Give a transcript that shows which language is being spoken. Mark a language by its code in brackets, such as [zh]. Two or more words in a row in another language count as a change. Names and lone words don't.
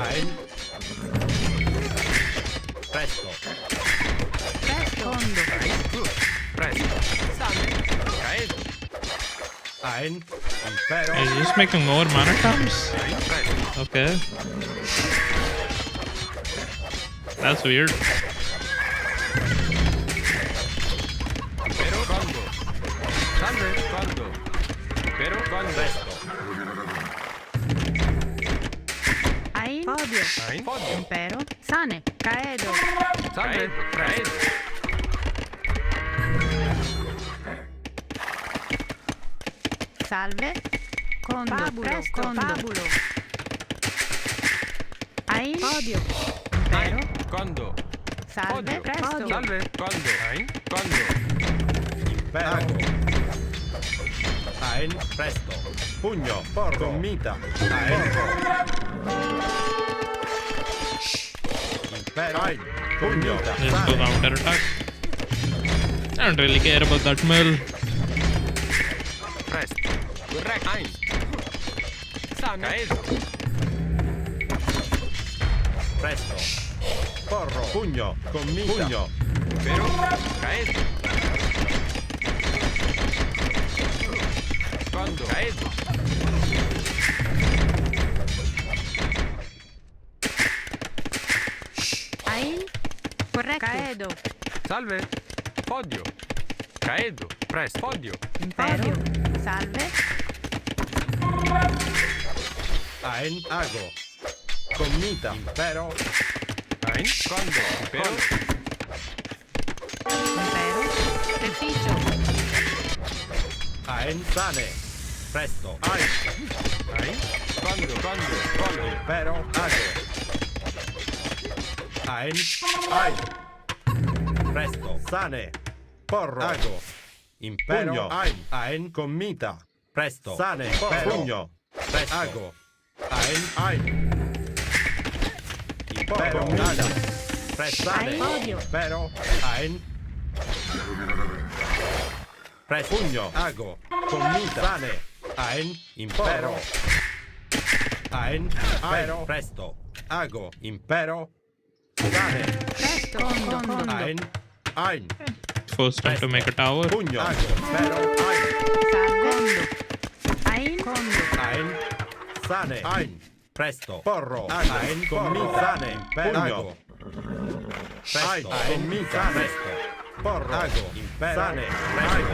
[la] Ein. Presto. Presto. Condo. Presto. Salve. Caedo. Ein. Impero. [en] Is he just making more mana camps? [la] Ein. Presto. [en] Okay. That's weird. [la] Impero. Condo. Salve. Condo. Impero. Condo. Presto. Ein. Podio. Ein. Podio. Impero. Sane. Caedo. Salve. Caedo. Salve. Condo. Fabulo. Presto. Condo. Fabulo. Ein. Podio. Impero. Condo. Salve. Podio. Presto. Salve. Condo. Ein. Condo. Impero. Ein. Presto. Pugno. Porro. Commita. Ein. Impero. Ein. Pugno. [en] Just go counter attack. I don't really care about that mill. [la] Presto. Correct. Ein. Sane. Caedo. Presto. Porro. Pugno. Commita. Pugno. Impero. Caedo. Condo. Caedo. Ein. Corretto. Caedo. Salve. Podio. Caedo. Presto. Podio. Impero. Salve. Ein. Ago. Commita. Impero. Ein. Condo. Impero. Impero. Teficio. Ein. Sane. Presto. Ein. Quando, colo. Impero. Ago. Presto. Sane. Porro. Ago. Impero. Pugno. Ein. Commita. Presto. Sane. Porro. Pugno. Presto. Ago. Impero. Nada. Presto. Sane. Impero. Presto. Pugno. Ago. Commita. Sane. Impero. Impero. Presto. Ago. Impero. Sane. Presto. Condo. [en] First time to make a tower. [la] Pugno. Ago. Impero. Salve. Condo. Sane. Presto. Porro. Commita. Sane. Impero. Ago. Presto. Commita. Presto. Porro. Ago. Impero. Sane. Presto.